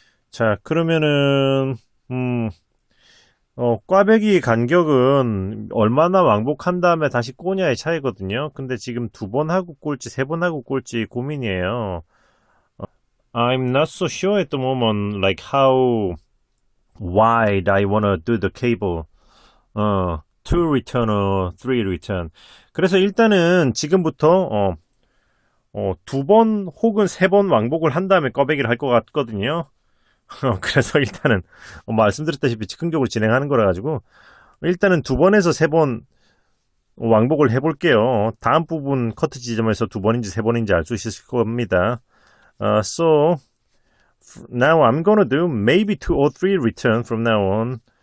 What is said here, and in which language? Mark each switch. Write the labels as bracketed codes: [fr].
[ko] 자, 그러면은 꽈배기 간격은 얼마나 왕복한 다음에 다시 꼬냐의 차이거든요. 근데 지금 2번 하고 꼴지 3번 하고 꼴지 고민이에요. [en] I'm not so sure at the moment like how wide I wanna do the cable. 2 return or 3 return. [ko] 그래서 일단은 지금부터 2번 혹은 3번 왕복을 한 다음에 꽈배기를 할 것 같거든요. 그래서 일단은 말씀드렸다시피 즉흥적으로 진행하는 거라 가지고 일단은 2번에서 3번 왕복을 해볼게요. 다음 부분 커트 지점에서 2번인지 3번인지 알 수 있을 겁니다. [en] So now I'm gonna do maybe 2 or 3 return from now on.